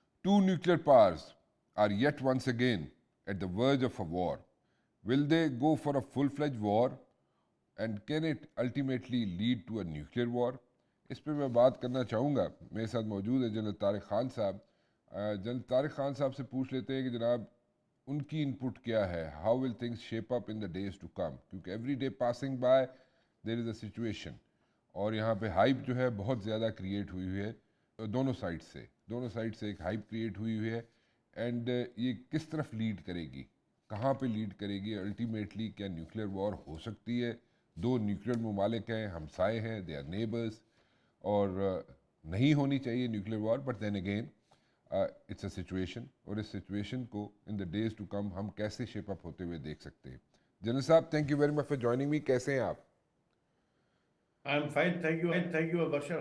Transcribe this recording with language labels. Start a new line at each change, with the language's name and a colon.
English: Two nuclear powers are yet once again at the verge of a war. Will they go for a full-fledged war? And can it ultimately lead to a nuclear war?
Urdu: اس پہ میں بات کرنا چاہوں گا. میرے ساتھ موجود ہے general Tariq Khan صاحب. جنرل طارق خان صاحب سے پوچھ لیتے ہیں کہ جناب ان کی انپٹ کیا ہے.
English: how will things shape up in the days to come,
Urdu: کیونکہ
English: every day passing by there is a situation,
Urdu: اور یہاں پہ ہائپ جو ہے بہت زیادہ کریٹ ہوئی ہے دونوں سائڈ سے ایک ہائپ کریٹ ہوئی ہے. اینڈ یہ کس طرف لیڈ کرے گی, کہاں پہ لیڈ کرے گی الٹیمیٹلی؟ کیا نیوکلیر وار ہو سکتی ہے؟ دو نیوکلیر ممالک ہیں, ہمسائے ہیں,
English: they are neighbours,
Urdu: اور نہیں ہونی چاہیے nuclear war,
English: but then again it's a situation,
Urdu: اور اس سچویشن کو
English: in the days to come
Urdu: ہم کیسے شیپ اپ ہوتے ہوئے دیکھ سکتے ہیں.
English: General صاحب, thank you very much for joining me.
Urdu: کیسے ہیں آپ؟
English: I'm fine, thank you, Bashar.